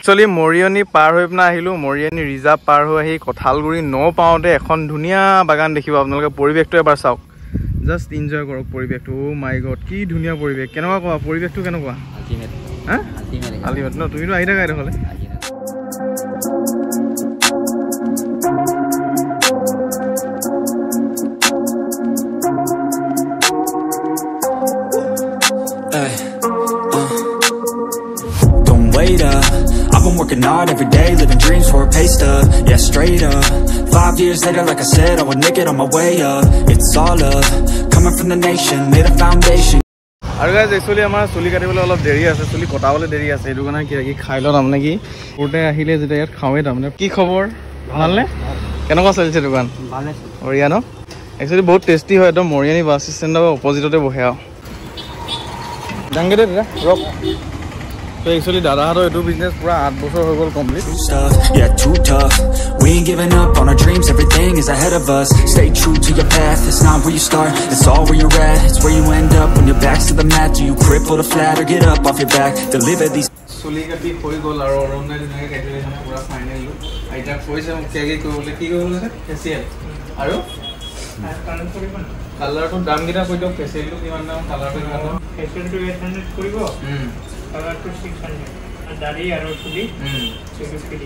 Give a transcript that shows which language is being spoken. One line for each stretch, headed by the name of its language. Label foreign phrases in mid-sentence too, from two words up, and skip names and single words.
Assamese: একচুৱেলি মৰিয়নি পাৰ হৈ পিনে আহিলোঁ, মৰিয়নি ৰিজাৰ্ভ পাৰ হৈ আহি কঁঠালগুৰি পাওঁতে এখন ধুনীয়া বাগান দেখিব আপোনালোকে। পৰিৱেশটো এবাৰ চাওক,
English: just enjoy
Assamese: কৰক পৰিৱেশটো।
English: oh my god,
Assamese: কি ধুনীয়া পৰিৱেশ। কেনেকুৱা কোৱা, পৰিৱেশটো কেনেকুৱা? আল্টিমেট ন? তুমিতো আহি থাকা এইডোখৰলে।
English: I've been working hard every day, living dreams for a pay stub. Yeah, straight up. 5 years later, like I said, I would make it on my way up. It's all up, coming from the nation, made a foundation.
Assamese: আৰু
English: guys actually
Assamese: আমাৰ চুলি কাটিবলৈ অলপ দেৰি আছে, চুলি কটাবলৈ দেৰি আছে। সেইটো কাৰণে কিবা কি খাই লওঁ তাৰমানে। কি সৰুতে আহিলে যেতিয়া ইয়াত খাওঁৱেই তাৰমানে। কি খবৰ? ভালনে? কেনেকুৱা চলিছে দোকান? বঢ়িয়া ন? একচুৱেলি বহুত টেষ্টি হয়, একদম মৰিয়নি
English: bus standৰ
Assamese: অপজিটতে বহে আৰু। ডাঙৰ দে দাদা ৰক।
English: So actually
Assamese: দাদাহঁতৰ এইটো বিজনেছ পুৰা 8 বছৰ হৈ গ'ল কমপ্লিট।
English: Yeah, too tough. We ain't giving up on our dreams, everything is ahead of us. Stay true to your path, it's not where you start, it's all where you're at. It's where you end up when your back's to the mat. Do you cripple or flat or get up off your back? Deliver these.
Assamese: চুলি কাটি হৈ গ'ল আৰু অৰুণাই ধুনীয়াকৈ কাটি লৈছে পুৰা
English: final look.
Assamese: আইতাক কৈছে মোক কিয় কৰিবলৈ, কি কৰিবলৈ আছে? ফেচিয়েল আৰু কালাৰটোৰ দামকেইটা কৈ দিয়ক। ফেচিয়েলটো কিমান দাম, কালাৰটো কিমান দাম? ফেচিয়েলটো 800 কৰিব, কালাৰটো 600, আৰু দাড়ি আৰু চুলি 650।